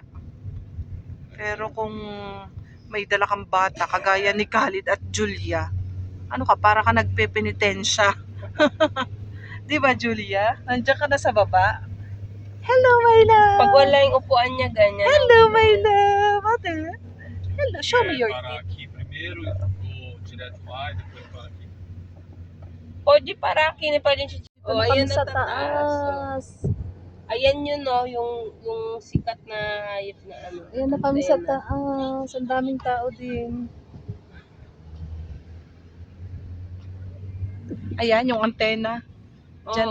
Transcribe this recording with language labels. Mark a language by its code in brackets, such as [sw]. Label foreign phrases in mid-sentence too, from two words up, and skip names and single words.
[tl] Pero kung may dala kang bata, kagaya ni Khalid at Julia, ano ka, para ka nagpepenitensya. Di ba, Julia? Nandiyan ka na sa baba. [en] Hello, my love. [tl] Pag wala yung upuan niya, ganyan. [en] Hello, my love. Ate. Hello, show me your [pt] Parar [en] teeth. [pt] aqui primeiro, ou direto lá e depois para aqui. [tl] Pwede para kini pa din siya. Oh, ayan sa na taas. Ayan yun no, yung sikat na hayop na ano. Ayan na kami sa antena. taas. Ang daming tao din. Ayan, yung antena. Diyan